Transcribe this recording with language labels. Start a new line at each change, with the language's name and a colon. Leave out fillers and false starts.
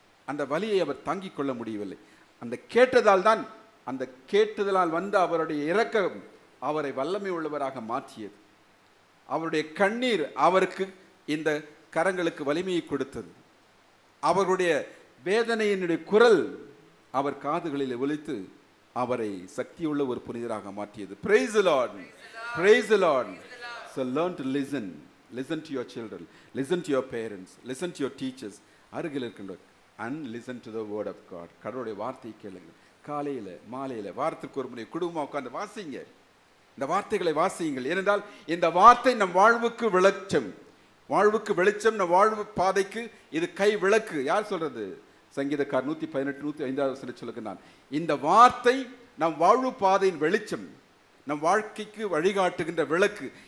Tamil: அந்த வலியை அவர் தாங்கிக் கொள்ள முடியவில்லை. அந்த கேட்டதால் தான், அந்த கேட்டதால் வந்த அவருடைய இரக்கம் அவரை வல்லமை உள்ளவராக மாற்றியது. அவருடைய கண்ணீர் அவருக்கு இந்த கரங்களுக்கு வலிமையை கொடுத்தது. அவருடைய வேதனையினுடைய குரல் அவர் காதுகளில் ஒலித்து அவரை சக்தியுள்ள ஒரு புனிதராக மாற்றியது.
English: Praise the Lord. Praise the Lord. So learn to listen. Listen to your children. Listen to your parents. Listen to your teachers.
Tamil: அருகில் இருக்கின்ற
English: and listen to the word of God.
Tamil: கடவுளுடைய வார்த்தையை கேளுங்கள். காலையில் மாலையில் வாரத்துக்கு ஒரு முறை குடும்பமாக உட்கார்ந்து வாசிங்க. இந்த வார்த்தைகளை வாசியுங்கள். ஏனென்றால் இந்த வார்த்தை நம் வாழ்வுக்கு வெளிச்சம், வாழ்வுக்கு வெளிச்சம், நம் வாழ்வு பாதைக்கு இது கை விளக்கு. யார் சொல்றது? சங்கீதக்கார் 118 105 சொல்லுகிறான். இந்த வார்த்தை நம் வாழ்வு பாதையின் வெளிச்சம், நம் வாழ்க்கைக்கு வழிகாட்டுகின்ற விளக்கு.